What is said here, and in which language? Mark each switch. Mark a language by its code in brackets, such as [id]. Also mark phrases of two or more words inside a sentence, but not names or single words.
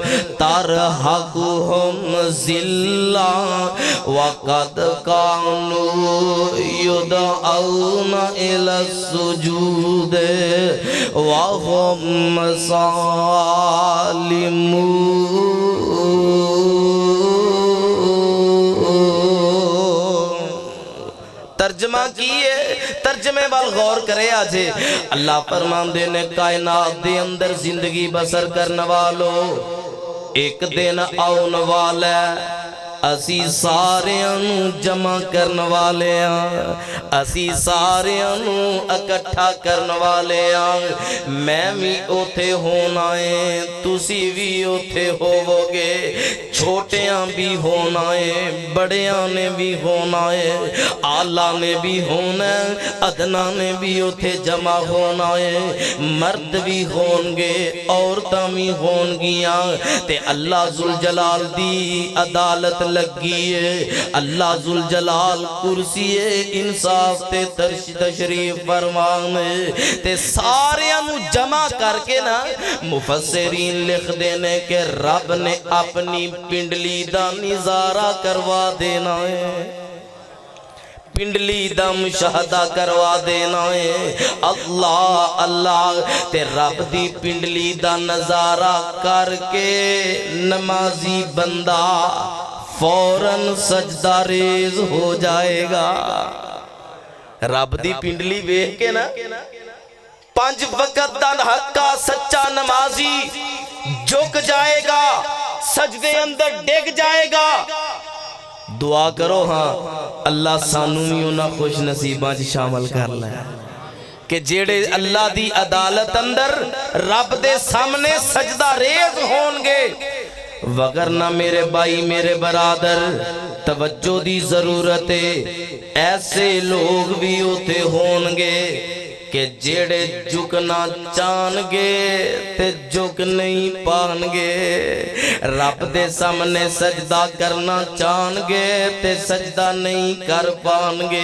[ar] ترهقهم ذلة وقد كانوا يدعون إلى السجود وهم سالمون [pa] ترجمہ کیے ترجمے وال غور کرے آجے اللہ فرمان دے نے کائنات دے اندر زندگی بسر کرنے والو ایک دن آؤن والا اسی ساریاں نو جمع کرن والے ہاں، اسی ساریاں نو اکٹھا کرن والے ہاں۔ میں بھی اوتھے ہونا ہے، تسی بھی اوتھے ہوو گے، چھوٹیاں بھی ہونا ہے، بڑیاں نے بھی ہونا ہے، آلہ نے بھی ہونا ہے، ادنا نے بھی اوتھے جمع ہونا ہے، مرد بھی ہون گے، عورتاں بھی ہون گیاں، تے اللہ ذوالجلال دی عدالت لگی ہے، اللہ ذوالجلال کرسی انصاف تے تشریف فرمان ہے، تے ساریاں نو جمع کر کے نا مفسرین لکھ دینے کہ رب نے اپنی پنڈلی دا نظارہ کروا دینا ہے، پنڈلی دا مشاہدہ کروا دینا ہے۔ اللہ اللہ تے رب دی پنڈلی دا نظارہ کر کے نمازی بندہ فوراً سجدہ ریز ہو جائے گا۔ رب دی پنڈلی ویکھ کے نا 5 وقت دا حقا سچا نمازی جھک جائے گا، سجدے اندر ڈگ جائے گا۔ دعا کرو ہاں اللہ سانوں بھی انہاں خوش نصیباں چ شامل کر لے کہ جیڑے اللہ دی عدالت اندر رب دے سامنے سجدہ ریز ہون گے۔ وگرنہ میرے بھائی میرے برادر توجہ دی ضرورت ہے، ایسے لوگ بھی ہوتے ہون گے کہ جیڑے جھکنا چاہن گے تے جھک نہیں پان گے، رب دے سامنے سجدہ کرنا چاہن گے تے سجدہ نہیں کر پان گے۔